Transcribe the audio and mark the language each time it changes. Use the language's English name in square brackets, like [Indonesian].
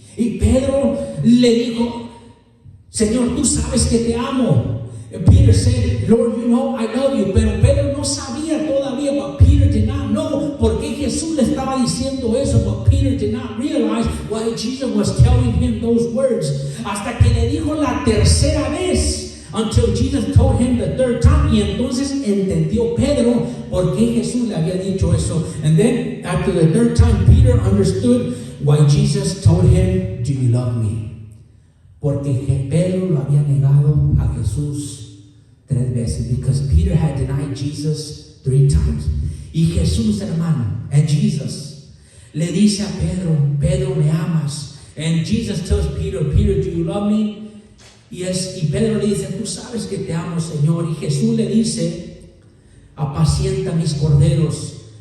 [Spanish] Y Pedro le dijo, Señor, tú sabes que te amo. [English] And Peter said, Lord, you know I love you. [Spanish] Pero Pedro no sabía todavía, [English] but Peter did not know [Spanish] por qué Jesús le estaba diciendo eso. [English] But Peter did not realize why Jesus was telling him those words. [Spanish] Hasta que le dijo la tercera vez. [English] Until Jesus told him the third time. [Spanish] Y entonces entendió Pedro por qué Jesús le había dicho eso. [English] And then after the third time, Peter understood why Jesus told him, do you love me? [Spanish] Porque Pedro lo había negado a Jesús 3 veces. [English] Because Peter had denied Jesus 3 times. [Spanish] Y Jesús, hermano, [English] and Jesus, [Spanish] le dice a Pedro, Pedro, ¿me amas? [English] And Jesus tells Peter, Peter, do you love me? [Spanish] Y Pedro le dice, tú sabes que te amo, Señor. Y Jesús le dice, apacienta mis corderos.